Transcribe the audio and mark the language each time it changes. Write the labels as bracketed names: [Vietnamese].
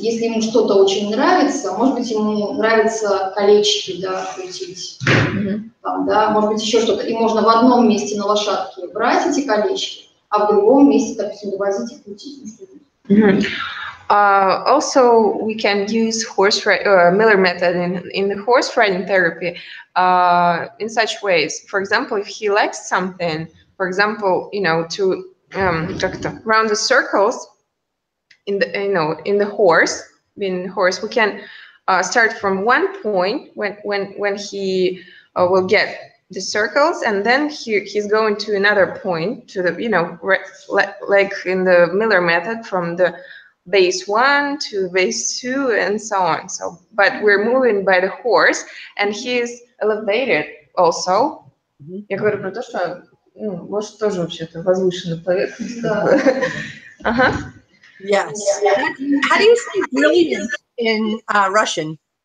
[Russian] Если ему что-то очень нравится, может быть, ему нравятся колечки, да, крутить, там, да, может быть, еще что-то. И можно в одном месте на лошадке брать эти колечки, а в другом месте, допустим, довозить и крутить. [English] Also, we can use Miller method in the horse riding therapy in such ways. For example, if he likes something, for example, you know, to round the circles in the, you know, in the horse, we can start from one point when he will get the circles, and then he's going to another point to the, you know, like in the Miller method, from the base 1 to base 2 and so on. So, but we're moving by the horse, and he's elevated also. [Russian] Я говорю про то, что может тоже вообще-то возвышенная поверхность. [English] Yes. How do you say brilliant in Russian?